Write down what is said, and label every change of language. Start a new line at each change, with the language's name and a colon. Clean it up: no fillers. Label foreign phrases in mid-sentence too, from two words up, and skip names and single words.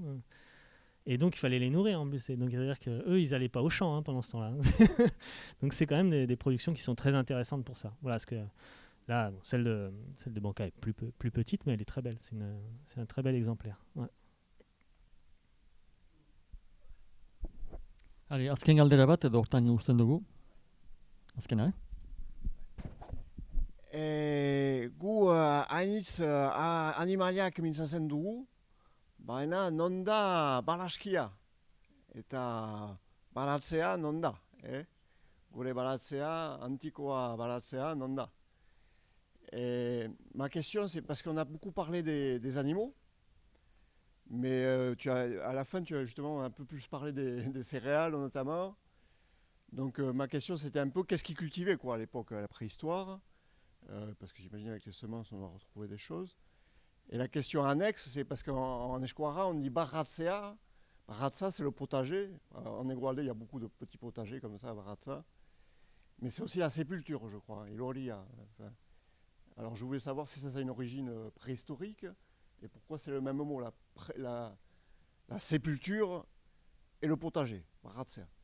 French: Et donc il fallait les nourrir en plus. Donc c'est-à-dire qu'eux, ils n'allaient pas au champ pendant ce temps-là. Donc c'est quand même des productions qui sont très intéressantes pour ça. Voilà, parce que là, celle de Banca est plus petite, mais elle est très belle. C'est un très bel exemplaire. Ouais. Allez,
Basque: azken galdera bat edo hortan uzten dugu. Azkena, gu hainitz animaliak mintzatzen dugu, baina non da balaskia eta baratzea non da. Gure baratzea, antikoa baratzea non da.
French: Ma question c'est parce qu'on a beaucoup parlé des animaux, mais à la fin tu as justement un peu plus parlé des céréales notamment. Donc ma question c'était un peu qu'est-ce qu'ils cultivaient à l'époque, à la préhistoire, parce que j'imagine avec les semences on va retrouver des choses. Et la question annexe c'est parce qu'en Esquara on dit baratzea. Baratza c'est le potager. En Egualde il y a beaucoup de petits potagers comme ça, baratza. Mais c'est aussi la sépulture je crois, iloria. Alors je voulais savoir si ça a une origine préhistorique et pourquoi c'est le même mot, la sépulture et le potager, baratzea.